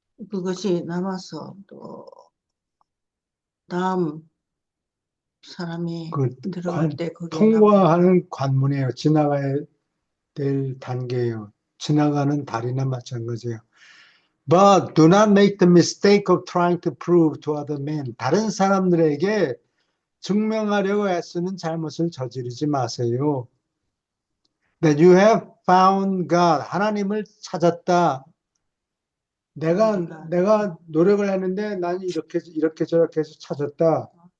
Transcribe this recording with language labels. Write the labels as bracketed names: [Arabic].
[Korean] 그것이 남아서 또 다음 사람이 그 들어갈 때 거기에 통과하는 관문이에요. 지나가야 될 단계예요. 지나가는 다리나 마찬가지예요. [English] But do not make the mistake of trying to prove to other men. [Korean] 다른 사람들에게 증명하려고 애쓰는 잘못을 저지르지 마세요. [English] That you have found God. [Korean] 하나님을 찾았다. 내가 노력을 했는데 난 이렇게 저렇게 해서 찾았다.